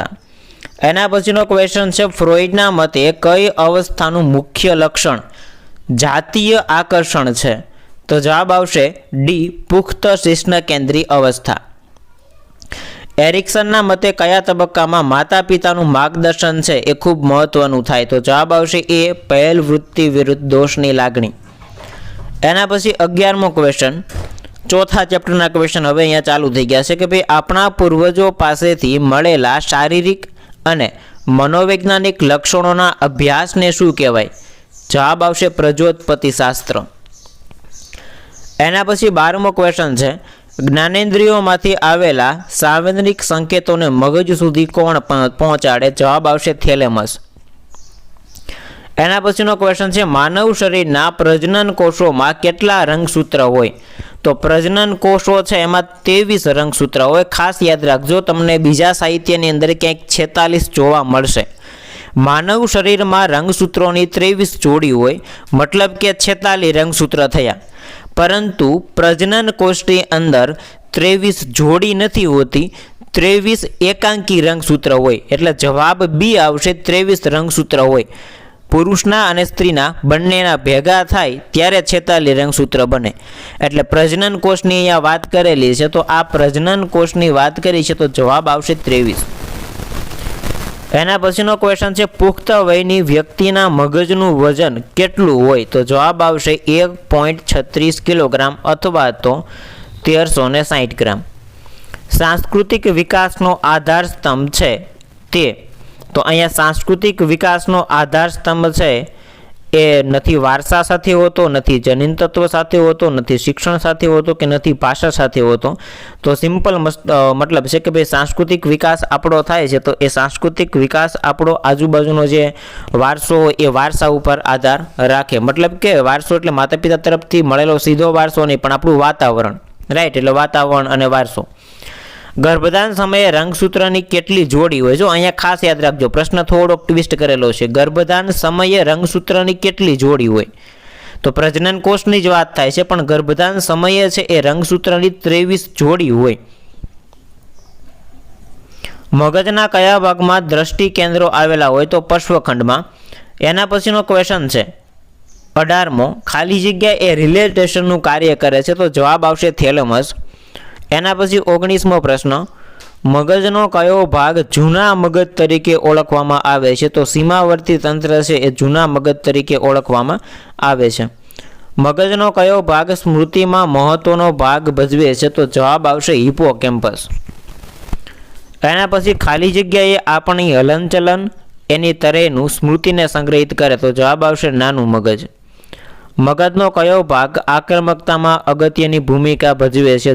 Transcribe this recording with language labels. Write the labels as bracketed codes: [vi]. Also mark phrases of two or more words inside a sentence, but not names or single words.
[gu] એના પછીનો ક્વેશ્ચન છે ફ્રૉઇડના મતે કઈ અવસ્થાનું મુખ્ય લક્ષણ જાતીય આકર્ષણ છે તો જવાબ આવશે ડી પુખ્ત શિશ્ન કેન્દ્રી અવસ્થા। એરિક્સનના મતે કયા તબક્કામાં માતા પિતાનું માર્ગદર્શન છે એ ખૂબ મહત્વનું થાય તો જવાબ આવશે એ પહેલ વૃત્તિ વિરુદ્ધ દોષની લાગણી। એના પછી 11મો ક્વેશ્ચન ચોથા ચેપ્ટરના ક્વેશ્ચન હવે અહીંયા ચાલુ થઈ ગયા છે કે ભાઈ આપણા પૂર્વજો પાસેથી મળેલા શારીરિક અને મનોવૈજ્ઞાનિક લક્ષણોના અભ્યાસને શું કહેવાય જવાબ આવશે પ્રજોત્પત્તિ શાસ્ત્ર। એના પછી 12મો ક્વેશ્ચન છે જ્ઞાનેન્દ્રિયોમાંથી આવેલા સાંવેદનિક સંકેતોને મગજ સુધી કોણ પહોંચાડે જવાબ આવશે થૅલેમસ। એના પછીનો ક્વેશ્ચન છે માનવ શરીરના પ્રજનન કોષોમાં કેટલા રંગસૂત્ર હોય તો પ્રજનન કોષો છે એમાં 23 રંગસૂત્ર હોય। ખાસ યાદ રાખજો તમને બીજા સાહિત્યની અંદર ક્યાંક 46 જોવા મળશે। માનવ શરીરમાં રંગસૂત્રોની 23 જોડી હોય મતલબ કે 46 રંગસૂત્ર થયા, પરંતુ પ્રજનન કોષની અંદર 23 જોડી નથી હોતી, 23 એકાંકી રંગસૂત્ર હોય એટલે જવાબ બી આવશે 23 રંગસૂત્ર હોય। પુરુષના અને સ્ત્રીના બંનેના ભેગા થાય ત્યારે 46 રંગસૂત્ર બને એટલે પ્રજનન કોષની અહીંયા વાત કરેલી છે તો આ પ્રજનન કોષની વાત કરી છે તો જવાબ આવશે 23। એના પછીનો ક્વેશ્ચન છે પુખ્ત વયની વ્યક્તિના મગજનું વજન કેટલું હોય તો જવાબ આવશે 1.36 કિલોગ્રામ અથવા તો 1360 ગ્રામ। સાંસ્કૃતિક વિકાસનો આધાર સ્તંભ છે તે તો અહીંયા સાંસ્કૃતિક વિકાસનો આધાર સ્તંભ છે એ નથી વારસા સાથે હોતો, નથી જનિન તત્વ સાથે હોતો, નથી શિક્ષણ સાથે હોતો કે નથી ભાષા સાથે હોતો। તો સિંપલ મતલબ છે કે ભાઈ સાંસ્કૃતિક વિકાસ આપણો થાય છે તો એ સાંસ્કૃતિક વિકાસ આપણો આજુબાજુનો જે વારસો એ વારસા ઉપર આધાર રાખે। મતલબ કે વારસો એટલે માતા પિતા તરફથી મળેલો સીધો વારસો નહીં પણ આપણું વાતાવરણ, રાઇટ, એટલે વાતાવરણ અને વારસો। ગર્ભધાન સમયે રંગસૂત્રની કેટલી જોડી હોય જો અહીંયા ખાસ યાદ રાખજો, પ્રશ્ન થોડો ટ્વિસ્ટ કરેલો છે। ગર્ભધાન સમયે રંગસૂત્રની કેટલી જોડી હોય તો પ્રજનન કોષની જ વાત થાય છે પણ ગર્ભધાન સમયે છે એ રંગસૂત્રની 23 જોડી હોય। મગજના કયા ભાગમાં દૃષ્ટિ કેન્દ્રો આવેલા હોય તો પશ્વખંડમાં। એના પછીનો ક્વેશ્ચન છે 18મો ખાલી જગ્યા એ રિલેટેશનનું કાર્ય કરે છે તો જવાબ આવશે થૅલેમસ। એના પછી 19મો પ્રશ્ન મગજનો કયો ભાગ જૂના મગજ તરીકે ઓળખવામાં આવે છે તો સીમાવર્તી તંત્ર છે એ જૂના મગજ તરીકે ઓળખવામાં આવે છે। મગજનો કયો ભાગ સ્મૃતિમાં મહત્વનો ભાગ ભજવે છે? તો જવાબ આવશે હિપ્પોકેમ્પસ. એના પછી ખાલી જગ્યાએ આપણી હલનચલન એની તરેનું સ્મૃતિને સંગ્રહિત કરે. તો જવાબ આવશે નાનું મગજ. મગજનો કયો ભાગ આક્રમકતામાં અગત્યની ભૂમિકા ભજવે છે?